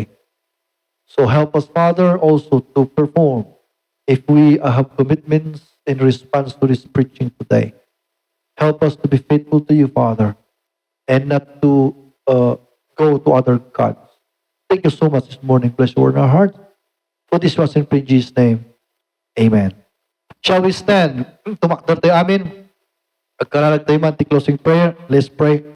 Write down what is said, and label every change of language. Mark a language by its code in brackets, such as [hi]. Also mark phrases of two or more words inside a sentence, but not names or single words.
[en] So help us, Father, also to perform if we have commitments in response to this preaching today. Help us to be faithful to you, Father, and not to go to other gods. Thank you so much this morning. Bless your word in our hearts. For this was in Jesus' name. Amen. Shall we stand? [ilo] Tumakdar tayo amin. Pagkaralag tayo man, [en] closing prayer. Let's pray.